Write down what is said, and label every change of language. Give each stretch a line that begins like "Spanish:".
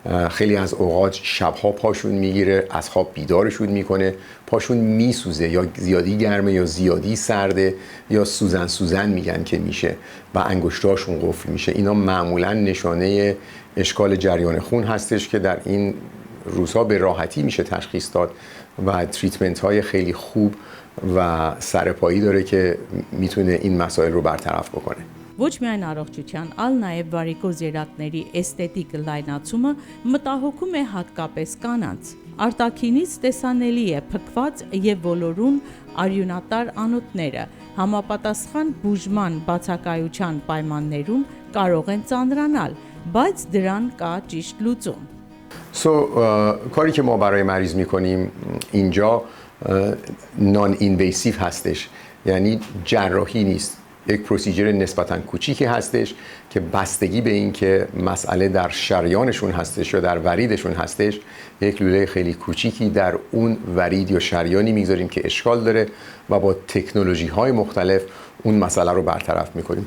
Persian: خیلی از اوقات شبها پاشون میگیره، از خواب بیدارشون میکنه، پاشون میسوزه یا زیادی گرمه یا زیادی سرده یا سوزن میگن که میشه و انگشتاشون قفل میشه. اینا معمولا نشانه اشکال جریان خون هستش که در این روزها به راحتی میشه تشخیص داد و تریتمنت های خیلی خوب و سرپایی داره که میتونه این مسائل رو برطرف بکنه.
Armenian: Ոչ միայն առողջության, այլ նաև վարիկոզ երակների էսթետիկ լայնացումը մտահոգում է հատկապես կանանց։ Արտաքինից տեսանելի է փքված եւ ոլորուն արյունատար անոթները, համապատասխան բուժման բացակայության պայմաններում կարող են ծանրանալ, բայց դրան կա ճիշտ լուծում։
Persian: کاری که ما برای مریض میکنیم اینجا نان اینویسیو هستش، یعنی جراحی نیست. یک پروسیجر نسبتاً کوچیکی هستش که بستگی به این که مسئله در شریانشون هستش یا در وریدشون هستش، یک لوله خیلی کوچیکی در اون ورید یا شریانی میگذاریم که اشکال داره و با تکنولوژی های مختلف اون مسئله رو برطرف میکنیم.